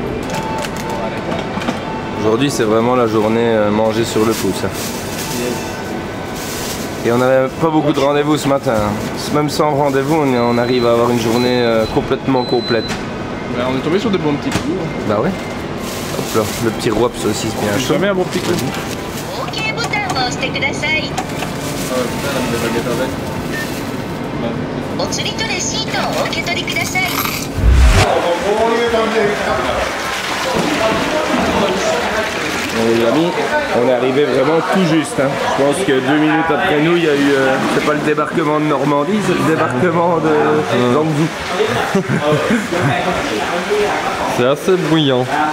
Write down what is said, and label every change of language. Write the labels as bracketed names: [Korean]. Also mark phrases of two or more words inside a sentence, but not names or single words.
[French] Aujourd'hui c'est vraiment la journée manger sur le pouce. Et on n'avait pas beaucoup de rendez-vous ce matin. Même sans rendez-vous, on arrive à avoir une journée complètement complète. Ben, on est tombé sur de bons petits coups. Bah ouais. Hop là, le petit roi saucisse bien chaud. Jamais un bon petit coup. [Japanese] OK ボタンを押してください。お釣りとレシートをお受け取りください。 [French] Les amis, on est arrivé vraiment tout juste. Hein. Je pense que 2 minutes après nous, il y a eu. C'est pas le débarquement de Normandie, c'est le débarquement de Zhangzhou. C'est assez bruyant.